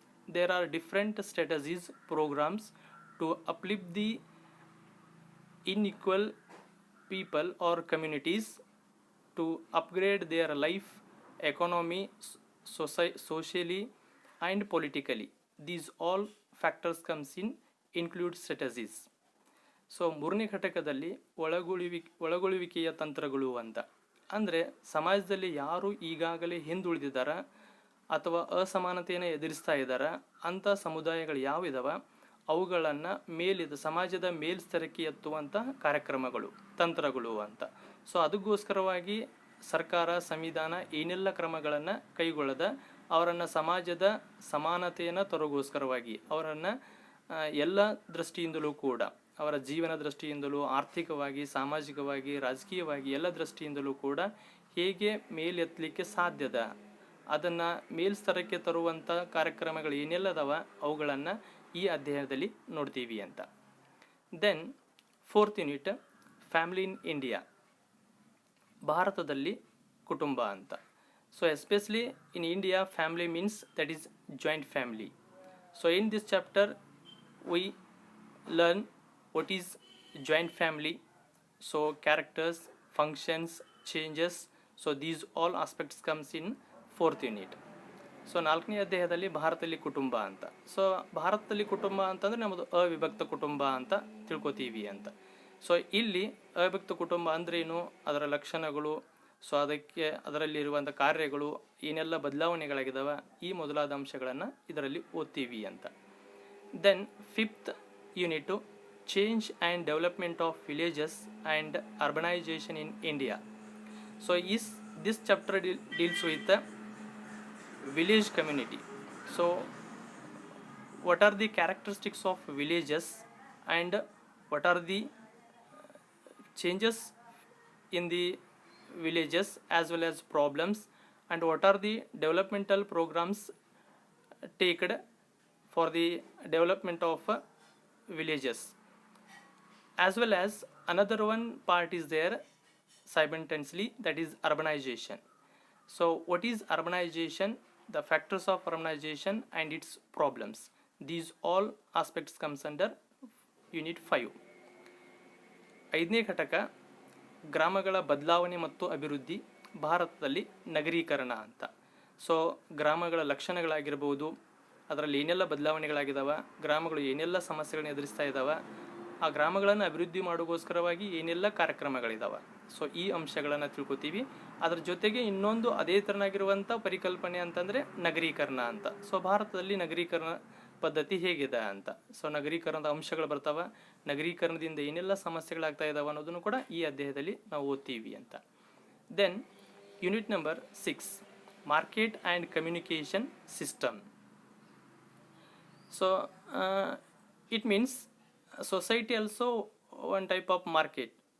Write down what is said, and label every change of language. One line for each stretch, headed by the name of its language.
English: There are different strategies, programs to uplift the unequal people or communities, to upgrade their life, economy, socially and politically. These all factors comes in include strategies.
Kannada: So ಮೂರನೇ ಘಟಕದಲ್ಲಿ ಒಳಗೊಳ್ಳುವಿಕೆಯ ತಂತ್ರಗಳು ಅಂತ ಅಂದರೆ ಸಮಾಜದಲ್ಲಿ ಯಾರು ಈಗಾಗಲೇ ಹಿಂದುಳಿದಿದ್ದಾರ ಅಥವಾ ಅಸಮಾನತೆಯನ್ನು ಎದುರಿಸ್ತಾ ಇದ್ದಾರ ಅಂಥ ಸಮುದಾಯಗಳು ಯಾವಿದಾವ ಅವುಗಳನ್ನು ಸಮಾಜದ ಮೇಲ್ಸ್ತರಕ್ಕೆ ಎತ್ತುವಂಥ ಕಾರ್ಯಕ್ರಮಗಳು, ತಂತ್ರಗಳು ಅಂತ. ಸೊ ಅದಕ್ಕೋಸ್ಕರವಾಗಿ ಸರ್ಕಾರ, ಸಂವಿಧಾನ ಏನೆಲ್ಲ ಕ್ರಮಗಳನ್ನು ಕೈಗೊಳ್ಳದ ಅವರನ್ನು ಸಮಾಜದ ಸಮಾನತೆಯನ್ನು ತರೋಗೋಸ್ಕರವಾಗಿ ಅವರನ್ನು ಎಲ್ಲ ದೃಷ್ಟಿಯಿಂದಲೂ ಕೂಡ, ಅವರ ಜೀವನ ದೃಷ್ಟಿಯಿಂದಲೂ, ಆರ್ಥಿಕವಾಗಿ, ಸಾಮಾಜಿಕವಾಗಿ, ರಾಜಕೀಯವಾಗಿ ಎಲ್ಲ ದೃಷ್ಟಿಯಿಂದಲೂ ಕೂಡ ಹೇಗೆ ಮೇಲೆತ್ತಲಿಕ್ಕೆ ಸಾಧ್ಯದ ಅದನ್ನು ಮೇಲ್ಸ್ತರಕ್ಕೆ ತರುವಂಥ ಕಾರ್ಯಕ್ರಮಗಳು ಏನೆಲ್ಲದವ ಅವುಗಳನ್ನು ಈ ಅಧ್ಯಾಯದಲ್ಲಿ ನೋಡ್ತೀವಿ ಅಂತ.
English: then fourth unit family in India,
Kannada: ಭಾರತದಲ್ಲಿ ಕುಟುಂಬ ಅಂತ.
English: So especially in India family means that is joint family. So in this chapter we learn what is joint family, so characters, functions, changes. So these all aspects comes in fourth unit.
Kannada: So ನಾಲ್ಕನೇ ಅಧ್ಯಾಯದಲ್ಲಿ ಭಾರತದಲ್ಲಿ ಕುಟುಂಬ ಅಂತ. So ಭಾರತದಲ್ಲಿ ಕುಟುಂಬ ಅಂತಂದರೆ ನಮ್ಮದು ಅವಿಭಕ್ತ ಕುಟುಂಬ ಅಂತ ತಿಳ್ಕೊತೀವಿ ಅಂತ. ಸೊ ಇಲ್ಲಿ ಅವಿಭಕ್ತ ಕುಟುಂಬ ಅಂದ್ರೇನು, ಅದರ ಲಕ್ಷಣಗಳು, ಸೊ ಅದರಲ್ಲಿರುವಂಥ ಕಾರ್ಯಗಳು ಏನೆಲ್ಲ ಬದಲಾವಣೆಗಳಾಗಿದ್ದಾವೆ, ಈ ಮೊದಲಾದ ಅಂಶಗಳನ್ನು ಇದರಲ್ಲಿ ಓದ್ತೀವಿ ಅಂತ.
English: Then fifth unit change and development of villages and urbanization in India. So this chapter deals with the village community. So what are the characteristics of villages and what are the changes in the villages as well as problems, and what are the developmental programs taken for the development of villages. As well as another one part is there simultaneously, that is urbanization. So what is urbanization, the factors of urbanization and its problems. These all aspects comes under unit 5.
Kannada: ಐದನೇ ಘಟಕ ಗ್ರಾಮಗಳ ಬದಲಾವಣೆ ಮತ್ತು ಅಭಿವೃದ್ಧಿ, ಭಾರತದಲ್ಲಿ ನಗರೀಕರಣ ಅಂತ. So ಗ್ರಾಮಗಳ ಲಕ್ಷಣಗಳಾಗಿರ್ಬೋದು, ಅದರಲ್ಲಿ ಏನೆಲ್ಲ ಬದಲಾವಣೆಗಳಾಗಿದ್ದಾವೆ, ಗ್ರಾಮಗಳು ಏನೆಲ್ಲ ಸಮಸ್ಯೆಗಳನ್ನ ಎದುರಿಸ್ತಾ ಇದ್ದಾವೆ, ಆ ಗ್ರಾಮಗಳನ್ನು ಅಭಿವೃದ್ಧಿ ಮಾಡೋಗೋಸ್ಕರವಾಗಿ ಏನೆಲ್ಲ ಕಾರ್ಯಕ್ರಮಗಳಿದ್ದಾವೆ. ಸೊ ಈ ಅಂಶಗಳನ್ನು ತಿಳ್ಕೊತೀವಿ. ಅದರ ಜೊತೆಗೆ ಇನ್ನೊಂದು ಅದೇ ಥರನಾಗಿರುವಂಥ ಪರಿಕಲ್ಪನೆ ಅಂತಂದರೆ ನಗರೀಕರಣ ಅಂತ. ಸೊ ಭಾರತದಲ್ಲಿ ನಗರೀಕರಣ ಪದ್ಧತಿ ಹೇಗಿದೆ ಅಂತ, ಸೊ ನಗರೀಕರಣದ ಅಂಶಗಳು ಬರ್ತಾವೆ, ನಗರೀಕರಣದಿಂದ ಏನೆಲ್ಲ ಸಮಸ್ಯೆಗಳಾಗ್ತಾ ಇದ್ದಾವೆ ಅನ್ನೋದನ್ನು ಕೂಡ ಈ ಅಧ್ಯಾಯದಲ್ಲಿ ನಾವು ಓದ್ತೀವಿ ಅಂತ.
English: Then unit number 6 market and communication system. So it means society also one type of market.